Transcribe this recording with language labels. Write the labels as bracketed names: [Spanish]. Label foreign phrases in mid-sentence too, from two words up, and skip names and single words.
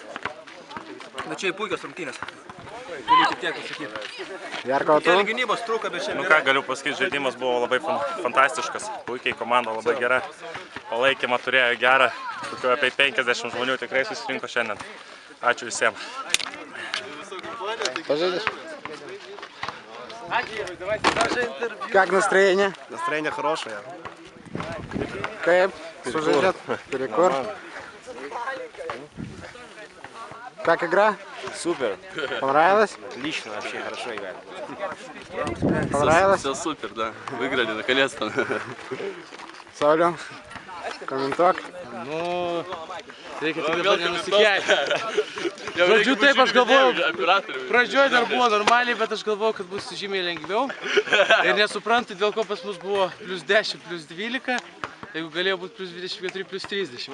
[Lithuanian] Na čia puikios rungtynės. Galiu tik tiek pasakyti. Jarko, tu? Keli gynybos trūka, bet šiandien... Nu ką galiu pasakyti, žaidimas buvo labai fantastiškas. Puikiai komanda labai gera. Palaikymą turėjo gerą. Tokiu apie 50 žmonių tikrai susirinko šiandien. Ačiū visiems. [Russian] Пожалуйста. Как настроение? Настроение хорошее. Кайф, служит, перекур. Как игра? Супер. Понравилось? Отлично, вообще хорошо играли. Понравилось? Все супер, да. Выиграли наконец-то. [Lithuanian] Sauliau, komentuok. Nu, reikia tik dabar nenusikelti. Žodžiu, taip aš galvojau, pradžioje dar buvo normaliai, bet aš galvojau, kad bus žymiai lengviau. Ir nesuprantu, dėl ko pas mus buvo +10, +12, jeigu galėjo būti +24, +30.